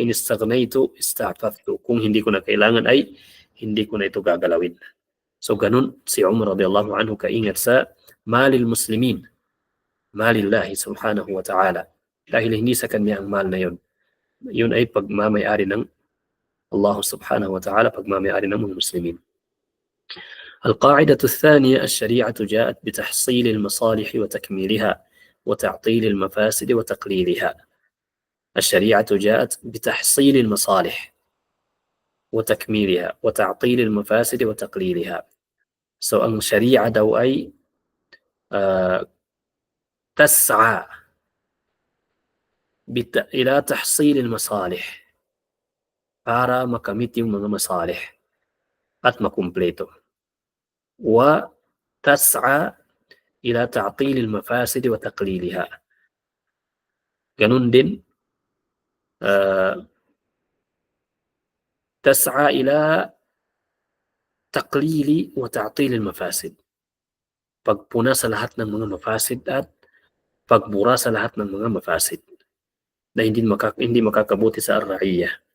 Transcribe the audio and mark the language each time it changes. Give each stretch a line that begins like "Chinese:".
Arabic: Wa in istaghnaytu ista'faftu.
Filipino: Kung hindi ko na kailangan ay hindi ko na ito gagalawin. So ganun si Umar radhiyallahu anhu kaingat sa malil muslimin, malillahi subhanahu wa ta'ala. Dahil hindi sa kanya ang mal na yun. Yun ay pagmamayari ng Allah subhanahu wa ta'ala, pagmamayari ng mga muslimin.
Arabic: القاعدة الثانية الشريعة جاءت بتحصيل المصالح وتكميلها وتعطيل المفاسد وتقليلها. الشريعة جاءت بتحصيل المصالح وتكميلها وتعطيل المفاسد وتقليلها.
Filipino: So ang sharia daw ay
Arabic: تسعى إلى تحصيل المصالح
Filipino: para makamit yung mga masalih at makumpleto.
Arabic: وتسعى إلى تعطيل المفاسد وتقليلها.
Filipino: ganun din
Arabic: تسعى إلى تقليل وتعطيل المفاسد.
Filipino: pagpuna sa lahat ng mga mafasid at pagbura sa lahat ng mga mafasid na hindi makakabuti sa ar-ra'iyya.